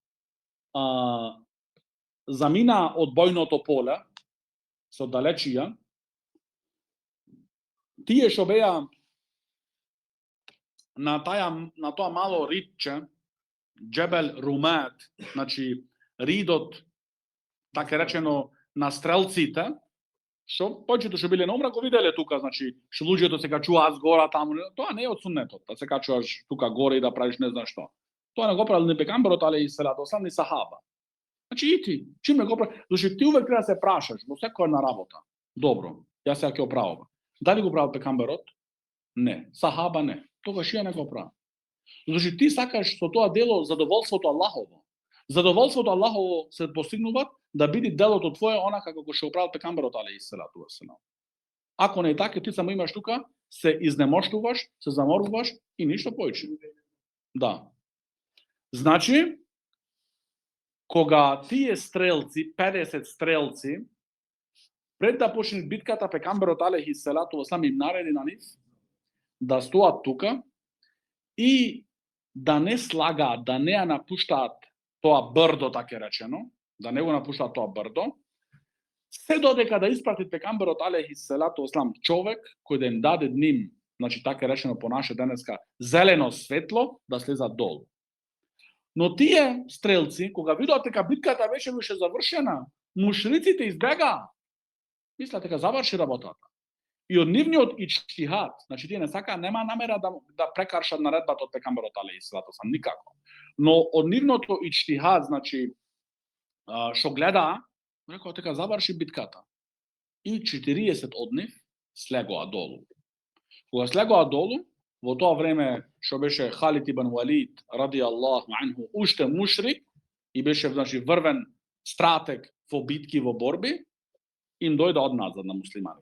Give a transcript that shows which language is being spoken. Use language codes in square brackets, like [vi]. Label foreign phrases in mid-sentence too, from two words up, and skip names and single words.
[mk] замина од бојното поле, со далечија, тие што беа на тоа мало ридче, Джебел Румат, значи ридот, така речено, на стрелците, што повеќето што биле на умра го виделе тука, значи што луѓето се качуваат згора таму, тоа не е од суннетот, да се качуваш тука горе и да правиш не знам што. Тоа не го правил ни пекамберот [ar] عليه الصلاة والسلام, [mk] ни сахаба. Значи и ти, чим не го прави, зашто ти увек треба да се прашаш во секоја една работа. Добро, јас сега ќе оправам. Дали го правил пекамберот? Не. Сахаба не. Тогаш ја не го прави. Зашто ти сакаш со тоа дело задоволството Аллахово. Задоволството Аллахово се постигнува да биде делото твое онака како што правил пекамберот [ar] عليه الصلاة والسلام. [mk] Ако не е така, ти само имаш тука, се изнемоштуваш, се заморуваш и ништо повеќе. Да. Значи, кога тие стрелци, 50 стрелци, пред да почне битката, пекамберот [ar] عليه الصلاة والسلام [mk] им нареди на нив да стоат тука и да не слагаат, да не ја напуштаат тоа брдо, така речено, да не го напуштаат тоа брдо, се додека да испрати пекамберот [ar] عليه الصلاة والسلام [mk] човек кој да им даде ним, значи така речено по наше денеска, зелено светло да слезат долу. Но тие стрелци, кога видоа дека битката беше више завршена, мушриците избегаа. Мислат дека заврши работата. И од нивниот ичтихад, значи тие не сака, нема намера да прекаршат наредбата од пегамберот [ar] عليه الصلاة والسلام, [mk] никако. Но од нивното ичтихад, значи што гледаа, рекоа дека заврши битката. И 40 од нив слегоа долу. Кога слегоа долу, во тоа време што беше Халид ибн Валид [ar] رضي الله عنه, [mk] уште мушрик и беше, значи, врвен стратег во битки, во борби, им дојде одназад на муслиманите.